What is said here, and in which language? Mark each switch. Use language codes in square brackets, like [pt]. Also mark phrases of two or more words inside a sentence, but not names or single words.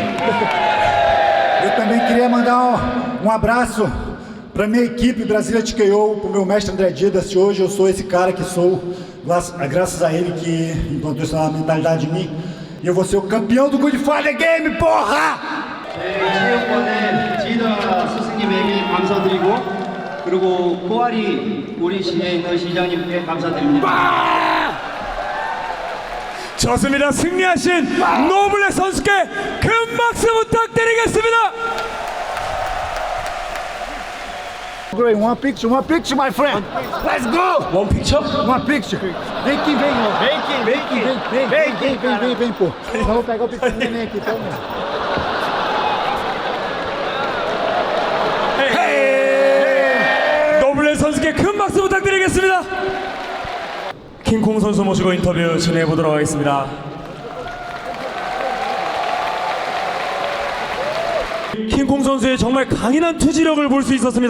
[pt] Eu também queria mandar um abraço para minha equipe Brasília TKO, para o meu mestre André Didas. Hoje eu sou esse cara que sou, graças a ele que implantou essa mentalidade em mim. E eu vou ser o campeão do Godfather Game, porra! [ko] 체육관의 지다 스승님에게 감사드리고 그리고 포아리 우리 시내에 있는 시장님께 감사드립니다. 좋습니다. 승리하신 노블레스 선수께 큰 박수 부탁드리겠습니다. [en] Great, one picture, my friend. Let's go! one picture? [pt] Uma picture. Vem aqui, vem, ó. Vem, pô. Nós vamos pegar o picture do neném aqui, então. [ko] 노블레스 선수께 큰 박수 부탁드리겠습니다. 킹콩 선수 모시고 인터뷰 진행해 보도록 하겠습니다. 킹콩 선수의 정말 강인한 투지력을 볼 수 있었습니다.